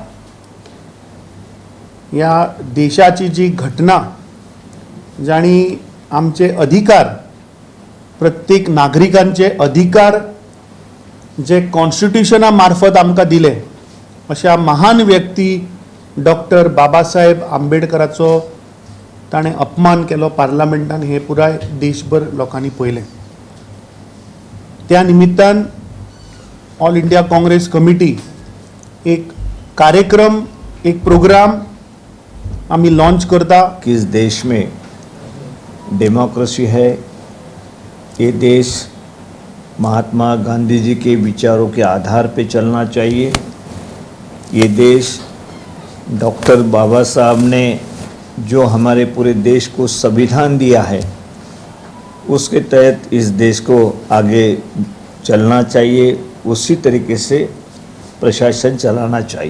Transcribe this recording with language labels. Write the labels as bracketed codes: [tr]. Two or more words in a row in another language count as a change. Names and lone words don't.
[kok] ह्या देशाची जी घटना जाणी आमचे अधिकार, प्रत्येक नागरिकांचे अधिकार जे कॉन्स्टिट्यूशना मार्फत आमकां दिले, अशा महान व्यक्ती डॉक्टर बाबासाहेब आंबेडकराचो ताणें अपमान केलो पार्लमेंटान. हे पुराय देशभर लोकांनी पळयलें. त्या निमित्तान ऑल इंडिया काँग्रेस कमिटी एक कार्यक्रम, एक प्रोग्राम आम्ही लॉन्च करता. [hi] किस देश में डेमोक्रेसी है, ये देश महात्मा गांधी जी के विचारों के आधार पे चलना चाहिए. ये देश डॉक्टर बाबा साहब ने जो हमारे पूरे देश को संविधान दिया है उसके तहत इस देश को आगे चलना चाहिए, उसी तरीके से प्रशासन चलाना चाहिए.